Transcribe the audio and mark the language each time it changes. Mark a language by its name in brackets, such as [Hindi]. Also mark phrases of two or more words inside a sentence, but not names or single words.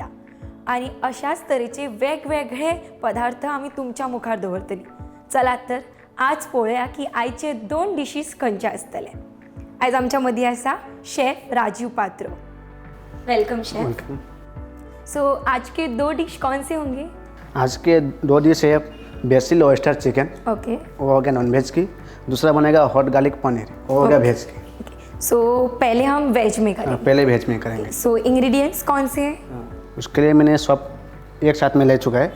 [Konkani] आनी अशाच तरेचे वेगवेगळे पदार्थ आमी तुमच्या मुखार दवरतलीं. चलात तर आज पळोवया की आयचे 2 डिशीज खंयचे आसतले. आयज आमच्या मदीं आसा शेफ राजीव पात्रो. [English] welcome chef. [Hindi] सो आज के 2 डिश कौन से होंगे? आज के 2 डिश है [English] basil oyster chicken, [Hindi] ओके. वो हो गया [English] non veg [Hindi] की. दूसरा बनेगा [English] hot garlic [Hindi] पनीर, वो हो गया वेज की. सो पहले हम वेज में करेंगे. पहले वेज में करेंगे. सो इंग्रेडिएंट्स कौन से हैं? उसके लिए मैंने सब एक साथ में ले चुका है.